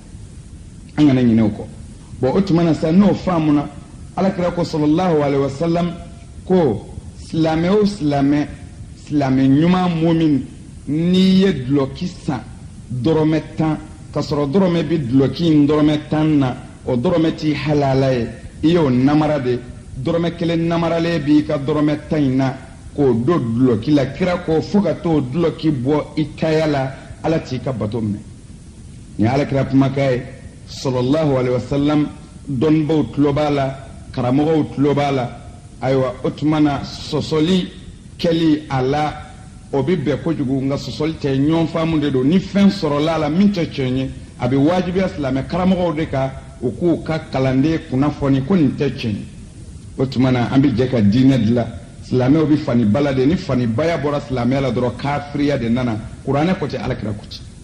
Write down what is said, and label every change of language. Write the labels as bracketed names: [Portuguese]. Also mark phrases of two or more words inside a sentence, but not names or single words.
[Bambara] an kana ɲinɛ o kɔ bon o tuma na sa n'o faamuna alakira ko [Arabic] صلى الله عليه وسلم [Bambara] ko silamɛ o silamɛ silamɛ ɲuman mumin n'i ye dulɔki san dɔrɔmɛ 10 ka sɔrɔ dɔrɔmɛ bi dulɔki in dɔrɔmɛ 10 na o dɔrɔmɛ t'i halala ye i y'o namara de dɔrɔmɛ 1 namaralen b'i ka dɔrɔmɛ 10 in na k'o do dulɔki la kira ko fo ka t'o dulɔki bɔ i taya la ala t'i ka bato minɛ ni ala kira kumakan ye [Arabic] صلى الله عليه وسلم [Bambara] dɔnnibaw tulo b'a la karamɔgɔw tulo b'a la ayiwa o tuma na sɔsɔli kɛli a la o bɛ bɛn kojugu nka sɔsɔli tɛ ɲɔgɔn faamu de don ni fɛn sɔrɔla a la min tɛ tiɲɛ ye a bɛ wajibiya silamɛ karamɔgɔw de kan u k'u ka kalanden kunnafoni ko nin tɛ tiɲɛ o tuma na an bɛ jɛ ka diinɛ dilan silamɛw bɛ fani bala de ni fani baya bɔra silamɛya la dɔrɔn kafiriya de nana kuranɛ ko tɛ alakira ko tɛ